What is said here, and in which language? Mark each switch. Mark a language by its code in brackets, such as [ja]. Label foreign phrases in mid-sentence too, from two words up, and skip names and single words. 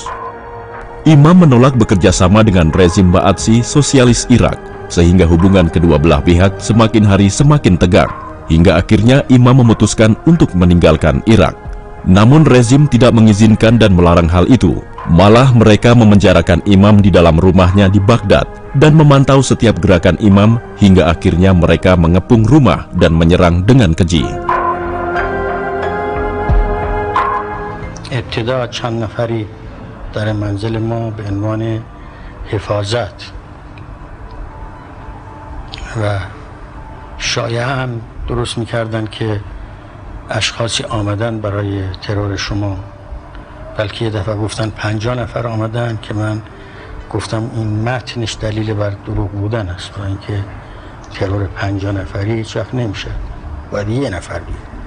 [id] Imam menolak bekerja sama dengan rezim Ba'athi sosialis Irak, sehingga hubungan kedua belah pihak semakin hari semakin tegang, hingga akhirnya Imam memutuskan untuk meninggalkan Irak. Namun rezim tidak mengizinkan dan melarang hal itu. Malah mereka memenjarakan Imam di dalam rumahnya di Baghdad dan memantau setiap gerakan Imam hingga akhirnya mereka mengepung rumah dan menyerang dengan keji. [fa] ابتدا چند نفری در منزل ما به عنوان حفاظت و شایعه هم درست می‌کردند که اشخاصی آمدن برای ترور شما، بلکه یه دفعه گفتن 50 نفر آمدن که من گفتم این متنش دلیل بر دروغ بودن است و اینکه ترور 50 نفری هیچ وقت نمیشه، باید یه نفر بیاد.